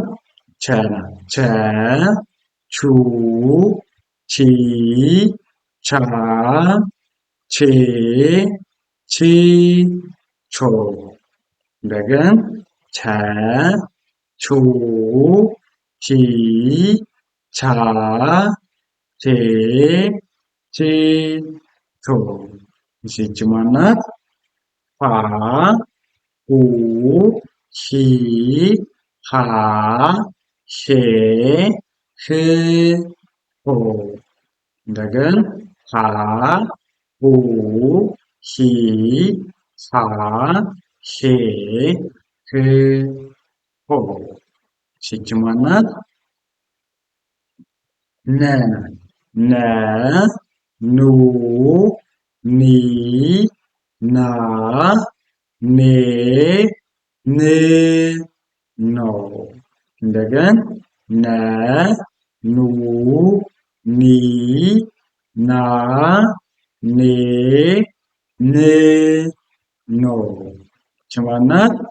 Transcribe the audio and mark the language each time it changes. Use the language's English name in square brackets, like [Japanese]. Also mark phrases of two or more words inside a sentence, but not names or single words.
[Amharic] ቸ ናት። ቸ ቹ ቺ ቻ ቼ ቺ ቾ። እንደገን ቸ ቹ ቺ ቻ ቼ ቺ ቾ። እሺ ይቺ ማናት? ፋ ሁ ሂ ሃ ሄ ህ ሆ። እንደገን ሃ ሁ ሂ ሃ ሄ ህ ሆ። ይቺ ማናት? ነ ናት። ነ ኑ ኒ ና ኔ ን ኖ። እንደገን ነ ኑ ኒ ና ኔ ን ኖ። ይቺ ማናት?